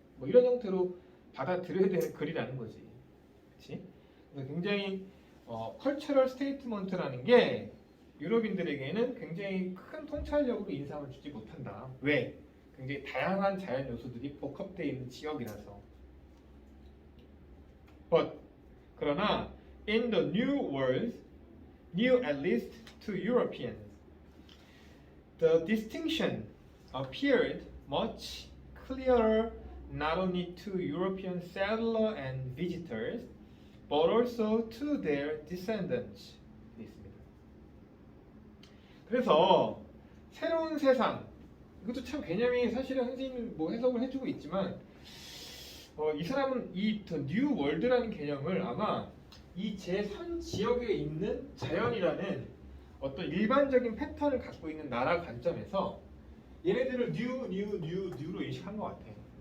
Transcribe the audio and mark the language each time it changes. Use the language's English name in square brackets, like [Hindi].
[Korean] 뭐 이런 형태로 받아들여야 되는 글이라는 거지. 그렇지? 그래서 굉장히 컬처럴 스테이트먼트라는 게 유럽인들에게는 굉장히 큰 통찰력으로 인상을 주지 못한다. 왜? 굉장히 다양한 자연 요소들이 복합되어 있는 지역이라서. [English] 그러나 in the new world, new at least to Europeans, The distinction appeared much clearer not only to European settlers and visitors, but also to their descendants. [Korean] 되어 있습니다. 그래서 새로운 세상, 이것도 참 개념이 사실은 선생님이 뭐 해석을 해주고 있지만 이 사람은 이 뉴 월드라는 개념을 아마 이 제3 지역에 있는 자연이라는 어떤 일반적인 패턴을 갖고 있는 나라 관점에서 얘네들을 뉴로 인식한 것 같아요.